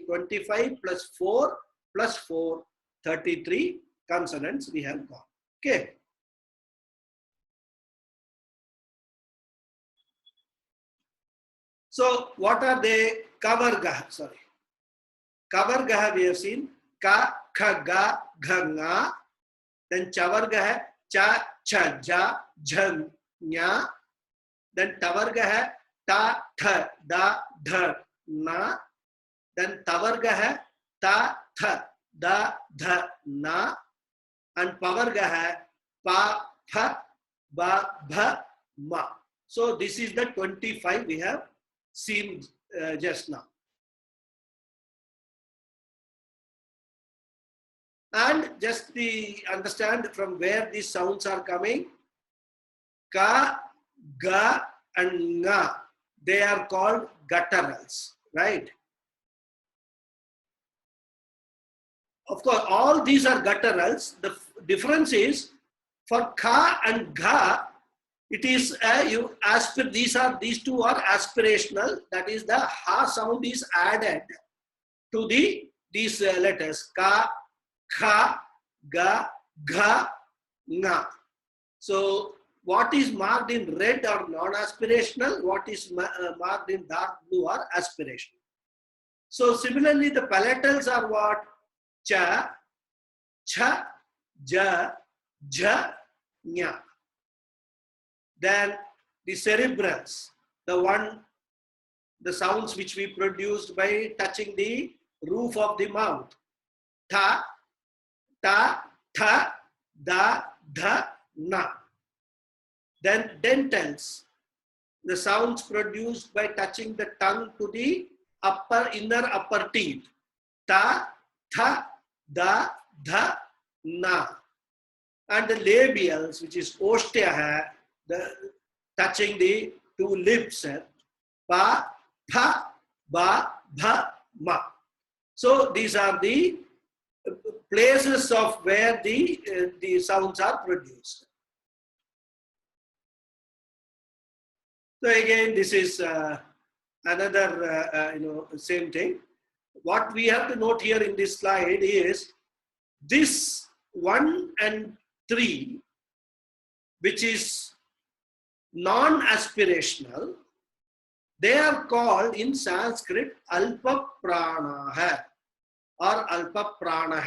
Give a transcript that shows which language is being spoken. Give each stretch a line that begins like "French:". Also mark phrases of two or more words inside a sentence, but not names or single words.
English: 25 plus 4 plus 4, 33 consonants we have got. Okay. So what are they? Kavargaha, sorry. Kavargaha we have seen.
Sanskrit: Ka, kha, ga, gha, nga. Then chavargaha, cha, cha, ja, jhan, nya. Then tavargaha, ta, tha, da, dha, na. Then tavargaha, ta, tha, da, dha, na. And pavargaha, pa, pha, ba, bha, ma.
English: So this is the 25 we have seen just now. And just understand from where these sounds are coming.
Sanskrit: Ka, ga, and nga.
English: They are called gutturals, right? Of course, all these are gutturals. The difference is for ka and gha, it is these two are aspirational. That is, the ha sound is added to these letters
Sanskrit: ka, kha, ga, gha, nga.
English: So what is marked in red are non-aspirational, what is marked in dark blue are aspirational. So similarly, the palatals are what?
Sanskrit: Cha, cha, ja, ja, nya.
English: Then the cerebrals, the sounds which we produced by touching the roof of the mouth.
Sanskrit: Ta, ta, tha, da, dha, na.
English: Then dentals, the sounds produced by touching the tongue to the inner upper teeth.
Sanskrit: Ta, tha, da, dha, na.
English: And the labials, which is ostia, touching the two lips.
Sanskrit: Pa, tha, ba, bha, ma.
English: So these are the places of where the sounds are produced. So again, this is another, same thing. What we have to note here in this slide is this 1 and 3, which is non-aspirational, they are called in Sanskrit
Sanskrit: Alpa Pranaha
English: or
Sanskrit: Alpa Pranaha.